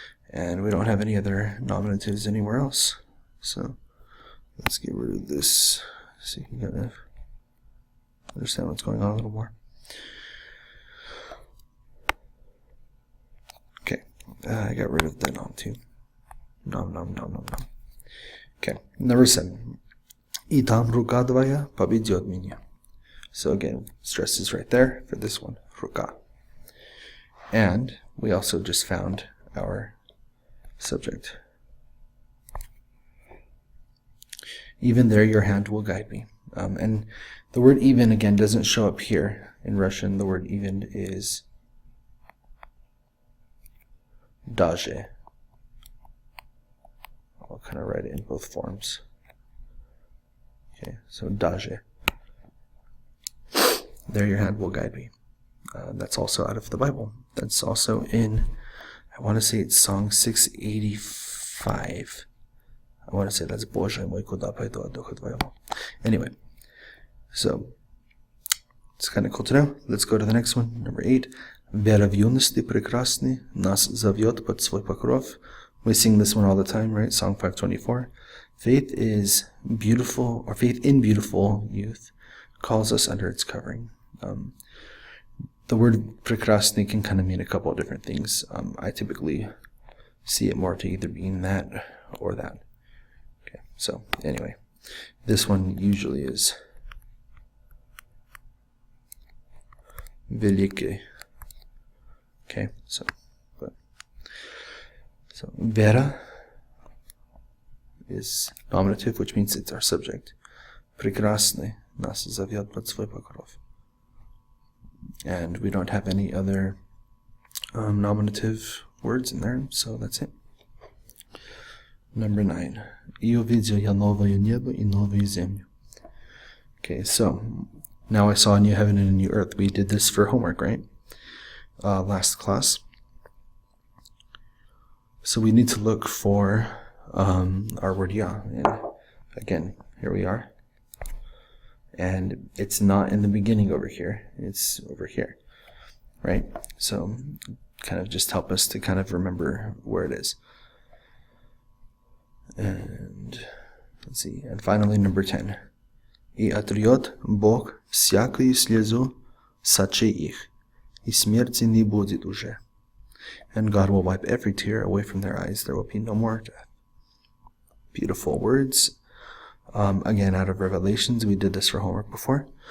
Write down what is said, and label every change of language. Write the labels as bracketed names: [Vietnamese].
[English] And we don't have any other nominatives anywhere else. So let's get rid of this so you can kind of understand what's going on a little more. Okay, I got rid of the nom too. Nom. Okay, number 7. [Russian] И там рука твоя поведет меня. [English] So again, stress is right there for this one, рука. And we also just found our subject. Even there, your hand will guide me. And the word even, again, doesn't show up here. In Russian, the word even is даже. I'll kind of write it in both forms. Okay, so даже. There your hand will guide me. That's also out of the Bible. That's also in, I want to say it's Song 685. I want to say that's [Russian] Боже мой, куда пойду от духа твоего. [English] Anyway, so it's kind of cool to know. Let's go to the next one, number 8. [Russian] Вера в юности прекрасный нас зовет под свой покров. [English] We sing this one all the time, right? Song 524. Faith is beautiful, or faith in beautiful youth calls us under its covering. The word прекрасный can kind of mean a couple of different things. I typically see it more to either being that or that. Okay, so anyway, this one usually is великий. Okay, so vera is nominative, which means it's our subject. [Russian] Прекрасный нас зовет под свой покров. [English] And we don't have any other nominative words in there, so that's it. Number 9. [Russian] И увидел я новое небо и новую землю. [English] Okay, so now I saw a new heaven and a new earth. We did this for homework, right? Last class. So we need to look for our word ya. And again, here we are. And it's not in the beginning over here. It's over here, right? So kind of just help us to kind of remember where it is. And let's see. And finally, number 10. [Russian] И отрет Бог всякую слезу с очей их, и смерти не будет уже. [English] And God will wipe every tear away from their eyes. There will be no more death. Beautiful words. Again, out of Revelations, we did this for homework before.